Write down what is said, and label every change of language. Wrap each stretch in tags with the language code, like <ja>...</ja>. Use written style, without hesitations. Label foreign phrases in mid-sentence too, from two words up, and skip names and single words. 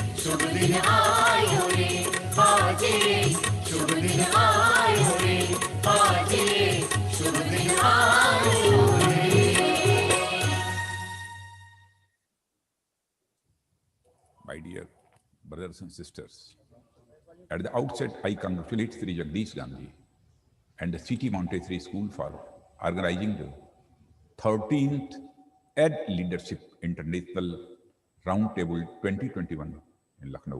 <hi>शुभ दिन आयो रे आज रे शुभ दिन आयो रे आज रे शुभ दिन आयो रे.</hi> <en>My dear brothers and sisters, at the outset, I congratulate Sri Jagdish Gandhi and the City Montessori School for organizing the 13th Ed Leadership International Roundtable 2021 in Lucknow.</en>